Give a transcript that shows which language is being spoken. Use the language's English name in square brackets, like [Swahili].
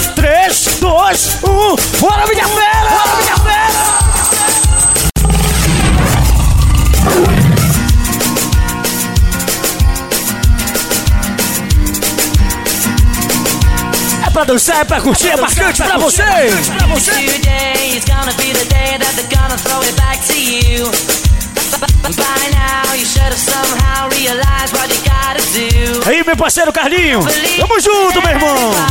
[Portuguese] 3, 2, 1, bora minha fera! Bora minha fera! Pra dançar, é pra curtir, é marcante pra você. [English] Today is gonna be the day that they're gonna throw it back to you. By now you should have somehow realized what you gotta do. [Portuguese] Aí, meu parceiro Carlinho, tamo junto, meu irmão.